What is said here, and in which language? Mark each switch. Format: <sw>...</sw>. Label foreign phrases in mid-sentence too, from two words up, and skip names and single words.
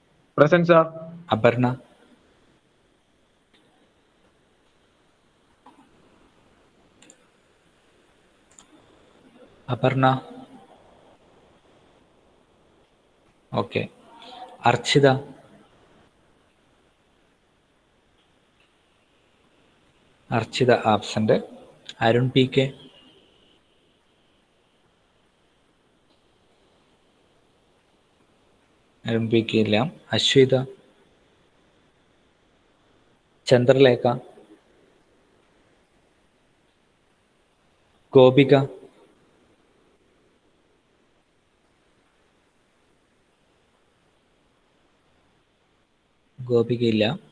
<en>Present, sir. Aparna. Aparna. Okay. Archida. Archida absent.</en> <ml>Arun PK. Arun PK ഇല്ല. അശ്വിത. ചന്ദ്രലേഖ. ഗോപിക. ഗോപിക ഇല്ല.</ml>